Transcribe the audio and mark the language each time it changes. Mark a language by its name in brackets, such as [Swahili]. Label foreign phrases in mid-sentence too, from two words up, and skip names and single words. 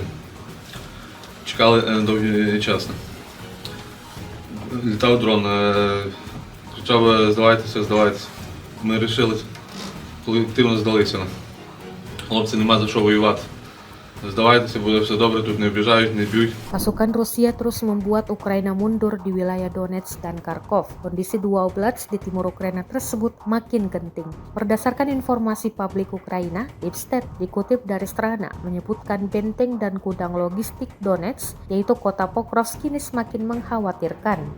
[Ukrainian] Чекали довгий час. Літав дрон, кричав: здавайтеся, здавайтеся. Ми вирішили, колективно здалися. Хлопці, нема за що воювати. Здавайтеся, буде все добре, тут не обіжають, не б'ють. [Indonesian] Pasukan Rusia terus membuat Ukraina mundur di wilayah Donetsk dan Kharkov. Kondisi dua oblast di timur Ukraina tersebut makin genting. Berdasarkan informasi publik Ukraina, Deep State dikutip dari Strana menyebutkan benteng dan gudang logistik Donetsk, yaitu kota Pokrovsk, kini semakin mengkhawatirkan.